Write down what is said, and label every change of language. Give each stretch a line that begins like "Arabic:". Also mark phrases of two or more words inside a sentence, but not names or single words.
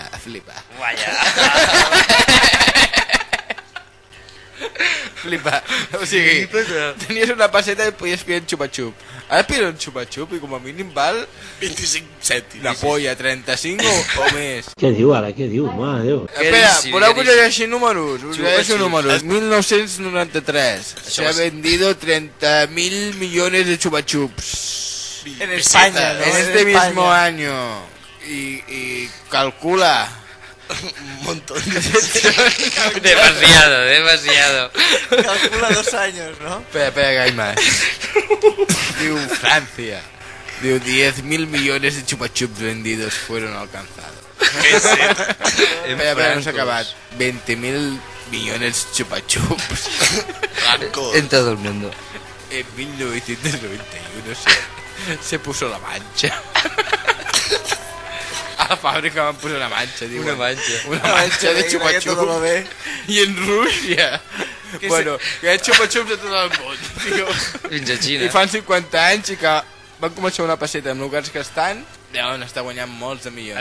Catalan: Flipa. Flipa. O sigui, tenies una peseta i podies pillar un xupa-xup. Ara pillar un xupa-xup i com a mínim val 25 cèntims. La polla, 35 o més. Què diu ara? Què diu? Mare Déu. Espera, voleu que us llegeixi números? Us llegeixo números.
Spanish: 1993 se ha vendido 30.000 millones de chupa-chups. En España, ¿no? En este mismo año. Y calcula un montón. Demasiado. Calcula 2 años, ¿no? Espera, que hay más. Diu Francia. Diu 10.000 millones de chupa-chups vendidos fueron alcanzados.
Catalan: Espera, no s'ha acabat.
Spanish: 20.000 millones de chupa-chups. En todo el mundo. En 1991 se puso la mancha.
Catalan: A la fàbrica van posar una mancha, diu. Una mancha de xupa-xups. I en Rússia. Bueno, que hi ha xupa-xups a tot el món, tio. Fins a Xina. I fan 50 anys i que van començar una passeta amb lugares que estan, deuen estar guanyant molts de milions.